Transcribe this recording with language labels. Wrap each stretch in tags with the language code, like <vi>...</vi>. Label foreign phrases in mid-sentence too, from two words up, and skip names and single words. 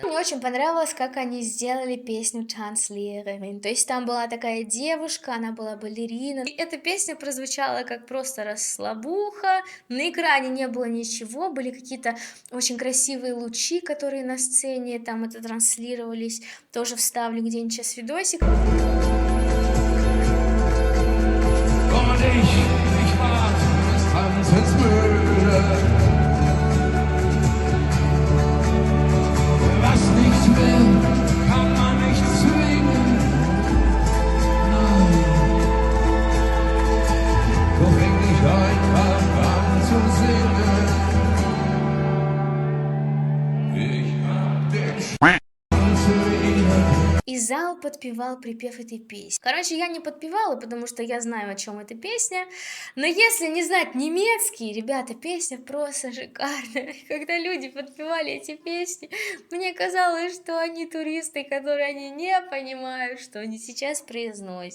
<ru>Мне очень понравилось, как они сделали песню «Tanzlehrerin», то есть там была такая девушка, она была балерина, и эта песня прозвучала как просто расслабуха, на экране не было ничего, были какие-то очень красивые лучи, которые на сцене там это транслировались, тоже вставлю где-нибудь сейчас видосик.</ru> <de>Ich war des Tanzens müde. Was nicht will, kann man nicht zwingen. Nein. Doch fing ich einfach an zu singen. Ich hab den zu ihr.</de> <ru>И зал подпевал припев этой песни. Короче, я не подпевала, потому что я знаю, о чем эта песня. Но если не знать немецкий, ребята, песня просто шикарная. Когда люди подпевали эти песни, мне казалось, что они туристы, которые они не понимают, что они сейчас произносят.</ru>